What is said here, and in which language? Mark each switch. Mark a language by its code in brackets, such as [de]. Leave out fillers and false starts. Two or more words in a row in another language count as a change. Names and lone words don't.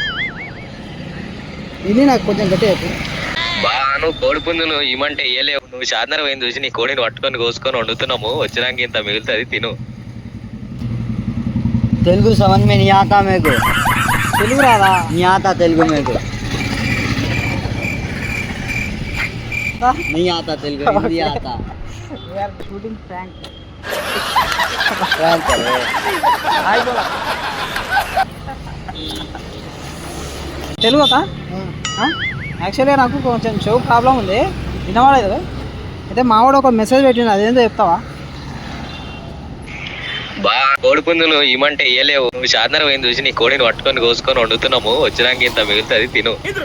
[te] ఇది నాకు కొంచెం గట్టిగా చెప్పు. నువ్వు కోడిపుంజును ఇమంటే ఇయ్యలేవు, నువ్వు చార్నర్ పోయింది చూసి నీ కోడిని పట్టుకొని కోసుకొని వండుతున్నాము, వచ్చినాక ఇంత మిగులుతుంది తిను. [hi] तेलुगु समझ मे नी आता मेकु. [te] తెలుగు రాదా? [hi] नी आता तेलुगु मेकु. नहीं आता तेलुगु, हिंदी आता. [en] We are shooting prank. [hi] Prank करो. हाय बोला. [te] తెలుగు అక్క? యాక్చువల్గా నాకు కొంచెం చెవు ప్రాబ్లం ఉంది, వినవాడలేదు. అయితే మావాడు ఒక మెసేజ్ పెట్టిండు, అదేందో చెప్తావా? కోడిపుంజును ఇమంటే ఇయ్యలేవు, నువ్వు చార్నర్ పోయింది చూసి నీ కోడిని పట్టుకొని కోసుకొని వండుతున్నాము, వచ్చినాక ఇంత మిగులుతుంది తిను.